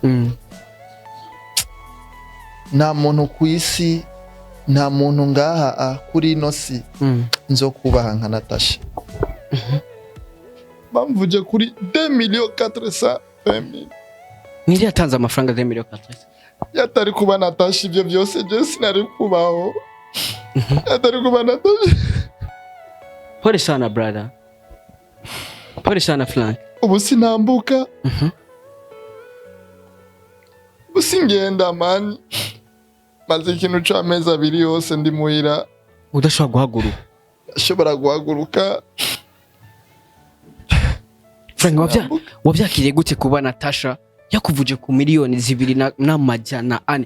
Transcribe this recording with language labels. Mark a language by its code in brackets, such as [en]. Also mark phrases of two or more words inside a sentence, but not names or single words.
[rn] Nta muntu ku isi, nta muntu ngaha kuri ino si nzokubaha nka Natacha. Bamvuje kuri 2,420,000. Niri yatanze amafaranga 2,400,000. Yatari kuba Natacha ibyo byose je sinari kubaho. Yatari kuba Natacha. [sw] Pole sana brother. Pole sana Frank. [rn] Ubu sinambuka. Usingenda man. Maze ikintu c'amezi 2 yose ndi muhira. Udashobora guhaguruka. Ashobora guhaguruka. Frank, wavyakiriye gute kuba Natacha yakuvuje ku miliyoni 2,400?